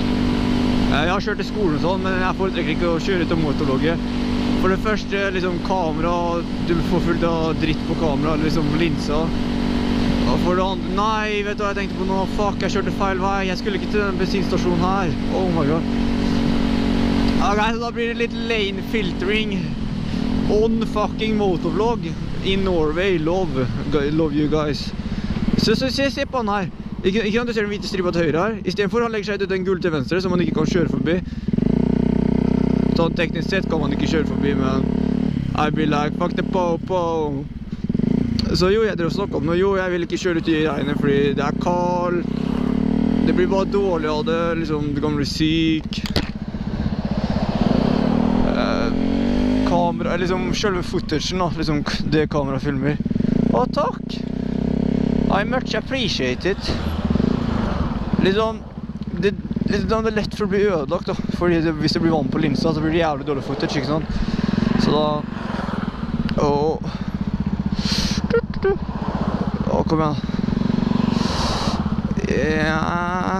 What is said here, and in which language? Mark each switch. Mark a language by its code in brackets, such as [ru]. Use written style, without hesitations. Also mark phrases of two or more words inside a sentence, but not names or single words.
[no] Jeg har kjørt til skolen og sånn, men jeg foretrekker ikke å kjøre ut og motorlogge. For det første, liksom kamera, du får fullt av dritt på kamera, liksom linsa. Og for det andre, nei, vet du hva jeg tenkte på nå? Fuck, jeg kjørte feil vei. Jeg skulle ikke til den bensinstasjonen her. [en] Oh my god. Ok, [no] så da blir det litt [en] lane filtering on fucking motovlog in Norway. Love you guys. [no] Så se på den her. Ikke sant du ser den hvite stripa til høyre her. I stedet for han legger seg ut den gule til venstre, så man ikke kan kjøre forbi. Sånn teknisk sett kan man ikke kjøre forbi, men [en] I be like, fuck the po-po. [no] Så jo, jeg drev og snakket om noe. Jo, jeg vil ikke kjøre ut i regnet fordi det er kaldt. Det blir bare dårlig av det, liksom, du kan bli syk. Kamera, liksom, selve footagen da, liksom, det kamera filmer. Å, takk! I much appreciate it. Liksom, det er lett for å bli ødelagt da, fordi hvis det blir vann på linsa, så blir det jævlig dårlig footage, ikke sant? Så da... kom igjen. Ja.